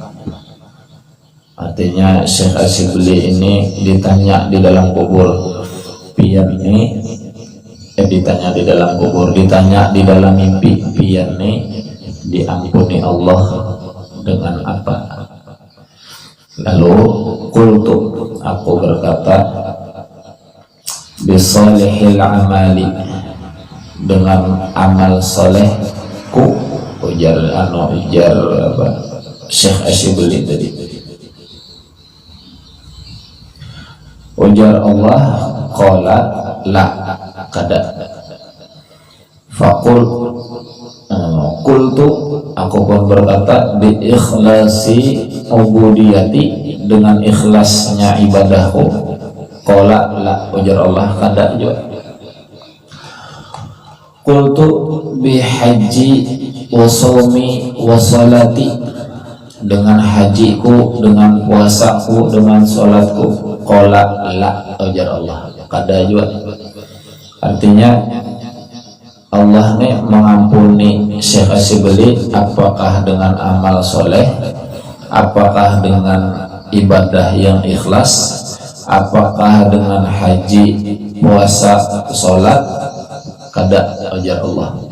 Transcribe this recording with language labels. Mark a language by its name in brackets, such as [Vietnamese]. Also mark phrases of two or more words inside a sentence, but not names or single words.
[Banjar] Artinya Syekh Asyibli ini ditanya di dalam kubur. Pian ini ditanya di dalam kubur, ditanya di dalam mimpi, pian ini diampuni Allah dengan apa. Lalu qultu, aku berkata, [Arabic] بصالح العمل, [Banjar] dengan amal solehku. Ujar Syekh Asyibli tadi. Ujar Allah, [Arabic] قال لا, [Banjar] kada. [Arabic] فقل، قلت, [Banjar] aku pun berkata, [Arabic] بإخلاص عبوديتي, [Banjar] dengan ikhlasnya ibadahku. [Arabic] قال لا, [Banjar] ujar Allah, kada juga. [Arabic] قلت بحجي وصومي وصلاتي, [Banjar] dengan hajiku, dengan puasaku, dengan salatku. [Arabic] قال لا, [Banjar] ujar Allah, kada juga. Artinya Allah nih mengampuni Syekh Asyibli apakah dengan amal soleh, apakah dengan ibadah yang ikhlas, apakah dengan haji, puasa, sholat, kada, ujar Allah.